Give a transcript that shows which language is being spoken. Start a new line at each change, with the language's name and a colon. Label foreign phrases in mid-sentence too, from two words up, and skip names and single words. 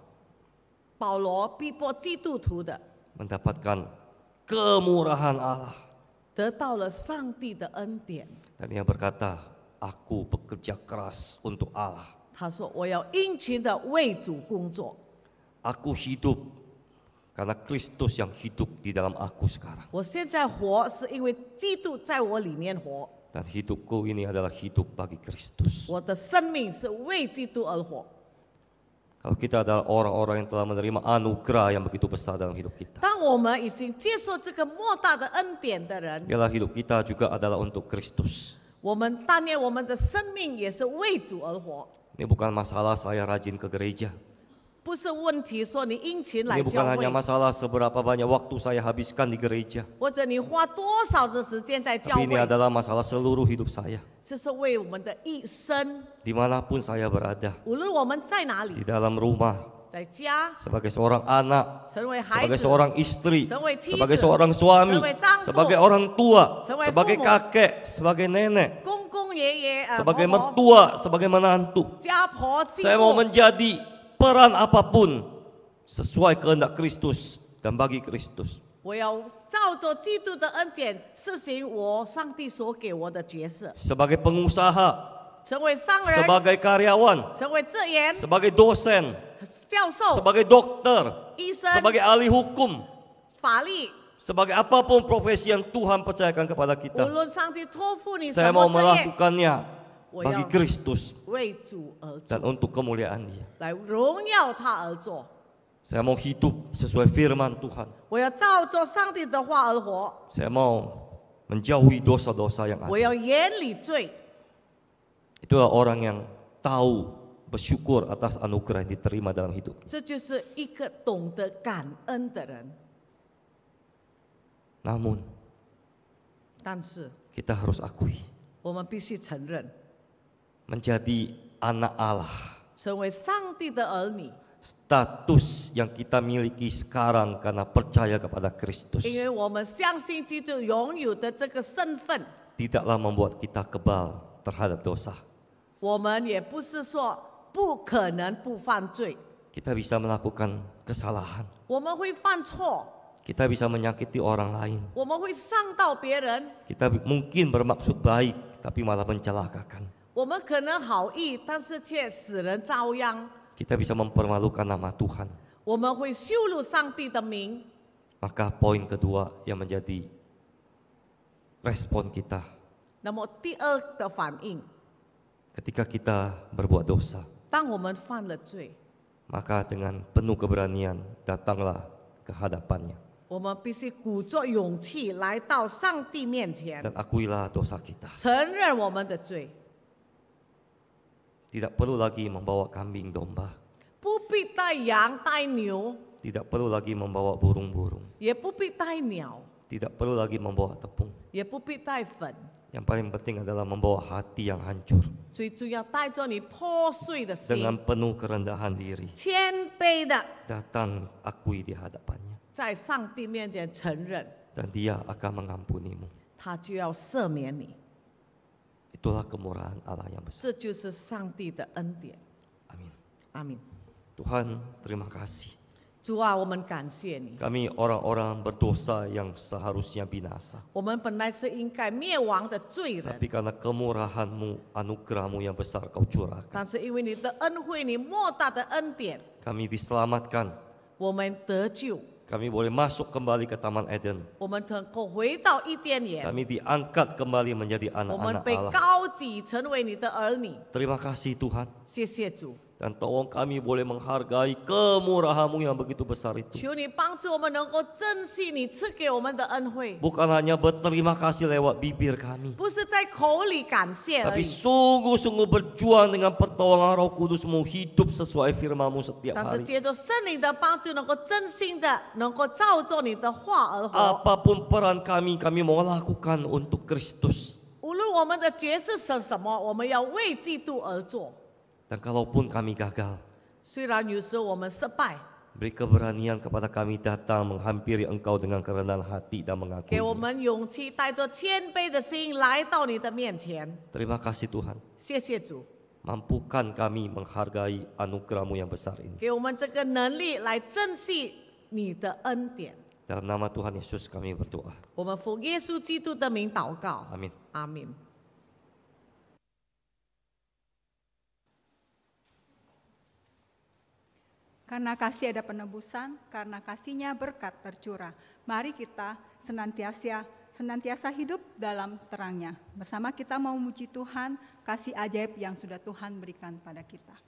Chinese: 保罗逼迫基督徒的，
Indonesian: mendapatkan kemurahan Allah.
Chinese: 得到了上帝的恩典。
Indonesian: Dan dia berkata, aku bekerja keras untuk Allah.
Chinese: 他说：“我要殷勤的为主工作。
Indonesian: Aku hidup karena Kristus yang hidup di dalam aku sekarang.
Chinese: 我现在活是因为基督在我里面活，
Indonesian: Dan hidupku ini adalah hidup bagi Kristus.
Chinese: 我的生命是为基督而活。
Indonesian: Kalau kita adalah orang-orang yang telah menerima anugerah yang begitu besar dalam hidup kita,
Chinese: 当我们已经接受这个莫大的恩典的人，
Indonesian: biarlah hidup kita juga adalah untuk Kristus.
Chinese: 我们但愿我们的生命也是为主而活。
Indonesian: Ini bukan masalah saya rajin ke gereja.
Chinese: 不是问题说你殷勤来
Indonesian: Ini bukan
Chinese: 教
Indonesian: hanya
Chinese: 会，
Indonesian: masalah seberapa banyak waktu saya habiskan di gereja.
Chinese: 或者你花多少的时间在教
Indonesian: Tapi ini
Chinese: 会，
Indonesian: adalah masalah seluruh hidup saya.
Chinese: 这是为我们的一生。
Indonesian: Dimanapun saya berada,
Chinese: 无论我们在哪
Indonesian: di
Chinese: 里，
Indonesian: dalam rumah,
Chinese: 在家，
Indonesian: sebagai seorang anak,
Chinese: 成为孩
Indonesian: sebagai
Chinese: 子，
Indonesian: seorang istri,
Chinese: 成为妻子，
Indonesian: sebagai seorang suami,
Chinese: 成为丈夫，
Indonesian: sebagai orang tua,
Chinese: 成为父母，
Indonesian: sebagai kakek, sebagai nenek,
Chinese: 公公爷爷、
Indonesian: sebagai
Chinese: 婆婆、
Indonesian: mertua, sebagai menantu.
Chinese: 家婆、继
Indonesian: Saya mau
Chinese: 父，
Indonesian: menjadi peran apapun sesuai kehendak Kristus dan bagi Kristus.
Chinese: 我要照着基督的恩典实行我上帝所给我的角色，
Indonesian: Sebagai pengusaha,
Chinese: 成为商人，
Indonesian: sebagai karyawan,
Chinese: 成为职员、
Indonesian: sebagai dosen,
Chinese: 教授、
Indonesian: sebagai dokter,
Chinese: 医生、
Indonesian: sebagai ahli hukum,
Chinese: 法律。
Indonesian: sebagai apapun profesi yang Tuhan percayakan kepada
Chinese: 无
Indonesian: kita.
Chinese: 论上帝托付你什
Indonesian: Saya mau
Chinese: 么职业，
Indonesian: melakukannya
Chinese: 我
Indonesian: bagi
Chinese: 要
Indonesian: Kristus
Chinese: 为主而
Indonesian: dan
Chinese: 做，
Indonesian: untuk kemuliaan Dia.
Chinese: 来荣耀他而做。
Indonesian: Saya mau hidup sesuai firman Tuhan.
Chinese: 我要照着上帝的话而活，
Indonesian: Saya mau menjauhi dosa-dosa yang
Chinese: 我
Indonesian: ada.
Chinese: 要远离罪。
Indonesian: Itulah orang yang tahu bersyukur atas anugerah yang diterima dalam hidup.
Chinese: 这就是一个懂得感恩的人。
Indonesian: Namun
Chinese: 但是
Indonesian: kita harus akui,
Chinese: 我们必须承认，
Indonesian: menjadi anak Allah,
Chinese: 成为上帝的儿女，
Indonesian: status yang kita miliki sekarang karena percaya kepada Kristus,
Chinese: 因为我们相信基督拥有的这个身份，
Indonesian: tidaklah membuat kita kebal terhadap dosa.
Chinese: 我们也不是说不可能不犯罪，
Indonesian: Kita bisa melakukan kesalahan,
Chinese: 我们会犯错，
Indonesian: kita bisa menyakiti orang lain,
Chinese: 我们会伤到别人，
Indonesian: kita mungkin bermaksud baik tapi malah mencelakakan.
Chinese: 我们可能好意，但是却使人遭殃，
Indonesian: Kita bisa mempermalukan nama Tuhan.
Chinese: 我们会羞辱上帝的名。
Indonesian: Maka poin kedua yang menjadi respon kita
Chinese: 那么第二的反应，
Indonesian: ketika kita berbuat dosa,
Chinese: 当我们犯了罪，
Indonesian: maka dengan penuh keberanian datanglah ke hadapannya
Chinese: 我们必须鼓作勇气来到上帝面前，
Indonesian: dan akuilah dosa kita.
Chinese: 承认我们的罪，
Indonesian: Tidak perlu lagi membawa kambing domba,
Chinese: 不必带羊带牛，
Indonesian: tidak perlu lagi membawa burung-burung,
Chinese: 也不必带鸟，
Indonesian: tidak perlu lagi membawa tepung,
Chinese: 也不必带粉，
Indonesian: Yang paling penting adalah membawa hati yang hancur
Chinese: 最主要带着你破碎的心，
Indonesian: dengan penuh kerendahan diri
Chinese: 谦卑的
Indonesian: datang akui di hadapannya
Chinese: 在上帝面前承认，
Indonesian: dan Dia akan mengampunimu.
Chinese: 他就要赦免你。
Indonesian: Itulah kemurahan Allah yang besar.
Chinese: 这就是上帝的恩典。
Indonesian: Amin.
Chinese: 阿明。
Indonesian: Tuhan, terima kasih.
Chinese: 主啊，我们感谢你。
Indonesian: Kami orang-orang berdosa yang seharusnya binasa.
Chinese: 我们本来是应该灭亡的罪人，
Indonesian: Tapi karena kemurahan-Mu, anugerah-Mu yang besar Kau curahkan,
Chinese: 但是因为你的恩惠，你莫大的恩典，
Indonesian: kami diselamatkan.
Chinese: 我们得救，
Indonesian: Kami boleh masuk kembali ke Taman Eden.
Chinese: 我们能够回到伊甸园，
Indonesian: Kami diangkat kembali menjadi
Chinese: 我们
Indonesian: anak-anak
Chinese: 被
Indonesian: Allah.
Chinese: 高举成为你的儿女。
Indonesian: Terima kasih Tuhan.
Chinese: 谢谢主，
Indonesian: Dan tolong kami boleh menghargai kemurahan-Mu yang begitu besar itu.
Chinese: 求你帮助我们能够珍惜你赐给我们的恩惠，
Indonesian: Bukan hanya berterima kasih lewat bibir kami,
Chinese: 不是在口里感谢而
Indonesian: tapi
Chinese: 已，
Indonesian: sungguh-sungguh berjuang dengan pertolongan Roh Kudus-Mu, hidup sesuai firman-Mu setiap
Chinese: 但是
Indonesian: hari.
Chinese: 借着圣灵的帮助，能够真心的能够照着你的话而活。
Indonesian: Apapun peran kami mau lakukan untuk Kristus.
Chinese: 无论我们的角色是什么，我们要为基督而做。
Indonesian: Dan kalaupun kami gagal,
Chinese: 虽然有时候我们失败，
Indonesian: beri keberanian kepada kami datang menghampiri Engkau dengan kerendahan hati dan
Chinese: 给我
Indonesian: mengakui.
Chinese: 们勇气，带着谦卑的心来到你的面前。
Indonesian: Terima kasih Tuhan.
Chinese: 谢谢主，
Indonesian: Mampukan kami menghargai anugerah-Mu yang besar ini.
Chinese: 给我们这个能力来珍惜你的恩典。
Indonesian: Dalam nama Tuhan Yesus kami berdoa.
Chinese: 我们奉耶稣基督的名祷告，
Indonesian: Amin.
Chinese: 阿门。
Indonesian: Karena kasih ada penebusan, karena kasihnya berkat tercurah. Mari kita senantiasa hidup dalam terangnya. Bersama kita mau memuji Tuhan, kasih ajaib yang sudah Tuhan berikan pada kita.